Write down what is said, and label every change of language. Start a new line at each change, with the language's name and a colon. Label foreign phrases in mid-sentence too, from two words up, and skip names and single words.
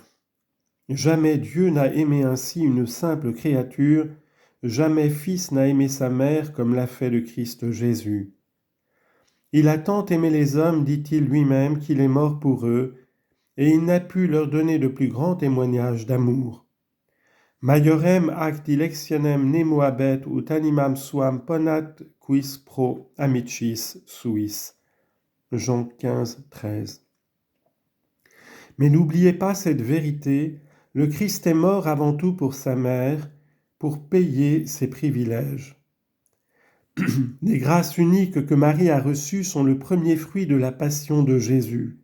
French: Jamais Dieu n'a aimé ainsi une simple créature, jamais Fils n'a aimé sa mère comme l'a fait le Christ Jésus. Il a tant aimé les hommes, dit-il lui-même, qu'il est mort pour eux, et il n'a pu leur donner de plus grand témoignage d'amour.
Latin: Maiorem ac dilectionem nemo habet ut animam suam ponat quis pro amicis suis.
French: Jean 15, 13. Mais n'oubliez pas cette vérité, le Christ est mort avant tout pour sa mère, pour payer ses privilèges. Les grâces uniques que Marie a reçues sont le premier fruit de la passion de Jésus.